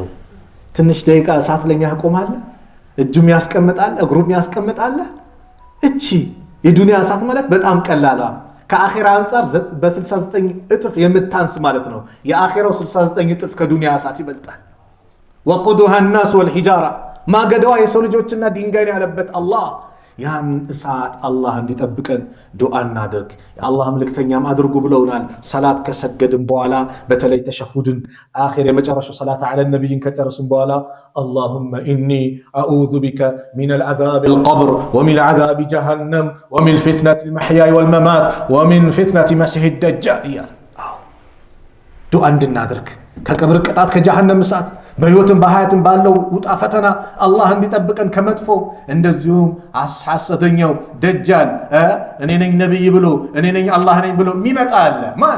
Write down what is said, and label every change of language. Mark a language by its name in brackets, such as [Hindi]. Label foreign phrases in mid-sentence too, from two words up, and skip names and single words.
[Amharic] ትንሽ ደቂቃ እሳት ለኛ ያቆማል? እጁም ያስቀምጣል፣ እግሩም ያስቀምጣል። እቺ የዱንያ እሳት ማለት በጣም ቀላላ ከአኺራ አንፃር በ69 እጥፍ የምታንስ ማለት ነው። የአኺራው 69 እጥፍ ከዱንያ እሳት ይበልጣል። [Arabic] وقودها الناس والحجارة [Amharic] ማገደዋ የሰው ልጆችና ድንጋይ ያለበት አላህ ያን እሳት አላህ እንዲጠብቀን ዱዓ እናድርግ። የአላህ መልእክተኛም አድርጉ ብለውናል። ሰላት ከሰገድን በኋላ በተለይ ተሸሁድን አኺር የመጨረሻው ሰላት [Arabic] على النبي [Amharic] ከጨረስን በኋላ [Arabic] اللهم اني اعوذ بك من العذاب القبر ومن عذاب جهنم ومن فتنة المحيا والممات ومن فتنة مسيح الدجال [Amharic] ይላል። ዱዓ እንድናድርግ ከቀብር ቅጣት ከጀሃነም እሳት በህይወትም በሐያትም ባለው ውጣ ፈተና አላህ እንዲጠብቀን ከመጥፎ እንደዚሁም ሐሰተኛው ደጃል እኔ ነኝ ነብይ ብሎ እኔ ነኝ አላህ ነኝ ብሎ የሚመጣ አለ። ማን?